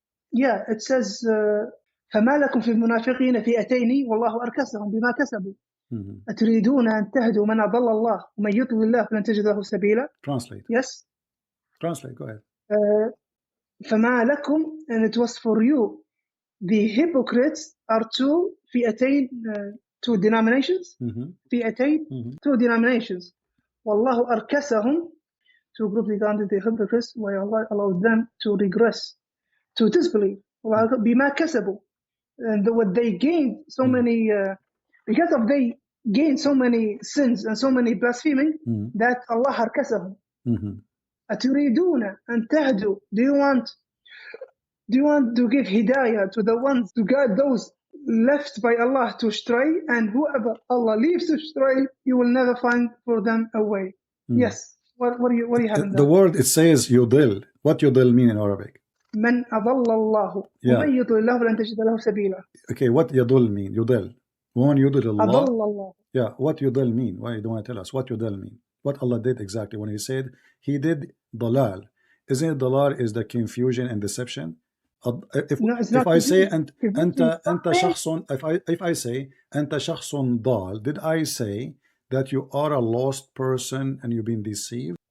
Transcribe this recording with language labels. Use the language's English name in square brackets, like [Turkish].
[English] Yeah, it says, [Arabic] فما لكم في المنافقين فئتين والله أركسهم بما كسبوا أتريدون أن تهدوا من أضل الله ومن يضلل الله فلن تجد له سبيلا. [English] Translate. Yes. Translate. Go ahead. [Arabic] فما لكم, [English] and it was for you. The hypocrites are two [Arabic] فئتين, [English] two denominations. [Arabic] فئتين, [English] two denominations. [Arabic] والله أركسهم, [English] two groups regarding the hypocrites, where Allah allowed them to regress, to disbelieve. [Arabic] بما كسبوا, [English] and what they gained so many, because of they gained so many sins and so many blaspheming, that Allah [Arabic] أركسهم. أتريدون أن تهدوا, [English] do you want to give hidayah to the ones, to guide those left by Allah to stray, and whoever Allah leaves to stray, you will never find for them a way. Yes. What do you have in the word, it says yudil. What yudil mean in Arabic? [Arabic] من أضل الله ومن يضلل الله فلن تجد له سبيلا. [English] Okay, what yudil mean? Yudil. When yudil Allah. [Arabic] أضل الله. [English] Yeah, what yudil mean? Why you don't want to tell us what yudil mean? What Allah did exactly when He said He did dalal? Isn't it dalal is the confusion and deception? If I say [Arabic] أنت شخص, [English] if I say [Arabic] أنت شخص ضال, [English] did I say that you are a lost person and you've been deceived?